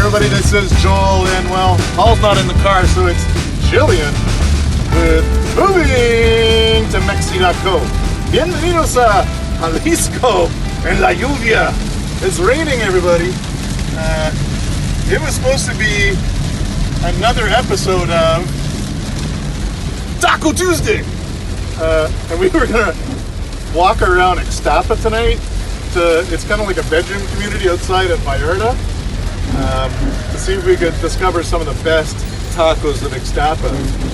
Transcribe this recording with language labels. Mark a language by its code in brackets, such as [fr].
[en] this is Joel, and well, Paul's not in the car, so it's Jillian with Moving to Mexico. [es] Bienvenidos a Jalisco en la lluvia. [en] It's raining, everybody. It was supposed to be another episode of Taco Tuesday, and we were gonna walk around Ixtapa tonight. It's kind of like a bedroom community outside of Vallarta, to see if we could discover some of the best tacos of Ixtapa.